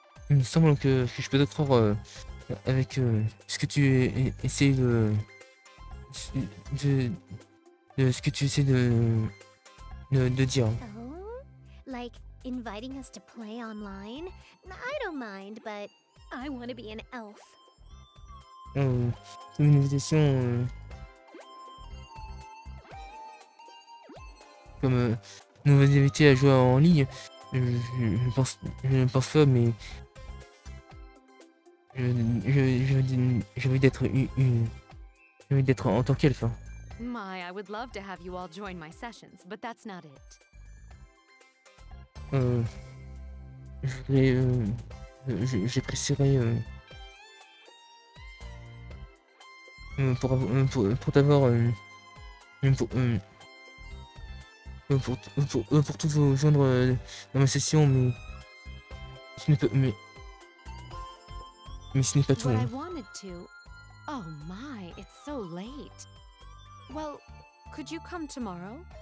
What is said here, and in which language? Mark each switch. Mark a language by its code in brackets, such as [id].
[fr] il me semble que je peux te croire avec ce que tu essaies de, ce que tu essaies de dire. Oh? [en] Like inviting us to play online? I don't mind, but I want to be an elf. [fr] Une invitation comme nous inviter à jouer en ligne. Je ne pense pas, mais j'ai envie d'être j'ai envie d'être en tant qu'elfe. Hein. [en] My, I would love to have you all join my sessions, but that's not it. [fr] Je voudrais, j'apprécierais pour t'avoir pour tous vous joindre dans ma session, mais ce n'est pas mais ce n'est pas tout. [en] What I Hein. wanted to. Oh my, it's so late. Well, could you come tomorrow?